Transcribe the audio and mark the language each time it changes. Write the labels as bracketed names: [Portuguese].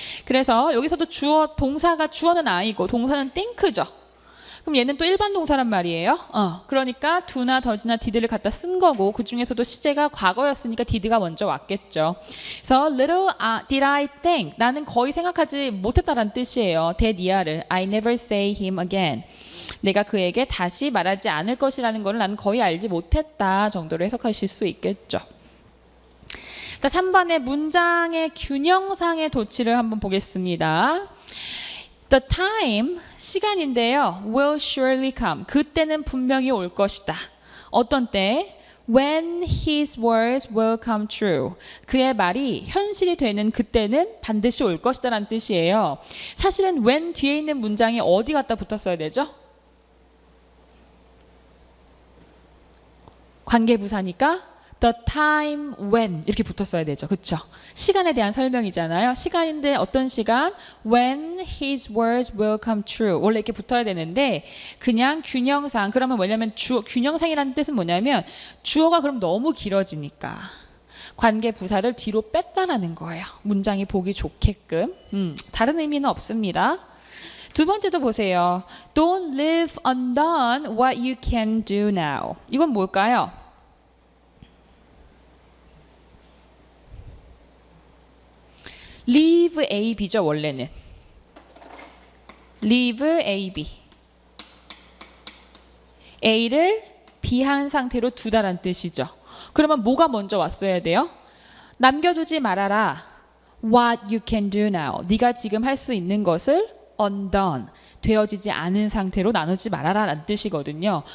[Korean] 그래서 여기서도 주어 동사가 주어는 I고 동사는 think죠. 그럼 얘는 또 일반 동사란 말이에요. 그러니까 do나 does나 did를 갖다 쓴 거고 그 중에서도 시제가 과거였으니까 did가 먼저 왔겠죠. 그래서 [English] little did I think, [Korean] 나는 거의 생각하지 못했다라는 뜻이에요. [English] that year를 I never say him again. [Korean] 내가 그에게 다시 말하지 않을 것이라는 걸 나는 거의 알지 못했다 정도로 해석하실 수 있겠죠. 3번의 문장의 균형상의 도치를 한번 보겠습니다. [English] The time, [Korean] 시간인데요. [English] will surely come. [Korean] 그때는 분명히 올 것이다. 어떤 때? [English] When his words will come true. [Korean] 그의 말이 현실이 되는 그때는 반드시 올 것이다 라는 뜻이에요. 사실은 when 뒤에 있는 문장이 어디 갖다 붙었어야 되죠? 관계부사니까 the time when 이렇게 붙었어야 되죠. 그렇죠? 시간에 대한 설명이잖아요. 시간인데 어떤 시간? [English] When his words will come true. [Korean] 원래 이렇게 붙어야 되는데 그냥 균형상. 그러면 뭐냐면 균형상이라는 뜻은 뭐냐면 주어가 그럼 너무 길어지니까 관계 부사를 뒤로 뺐다라는 거예요. 문장이 보기 좋게끔. 다른 의미는 없습니다. 두 번째도 보세요. [English] Don't leave undone what you can do now. [Korean] 이건 뭘까요? [English] leave A, B죠 [Korean] 원래는. [English] leave A, B. [Korean] A를 B한 상태로 두다란 뜻이죠. 그러면 뭐가 먼저 왔어야 돼요? 남겨두지 말아라. [English] What you can do now. [Korean] 네가 지금 할 수 있는 것을 undone. 되어지지 않은 상태로 나누지 말아라 라는 뜻이거든요.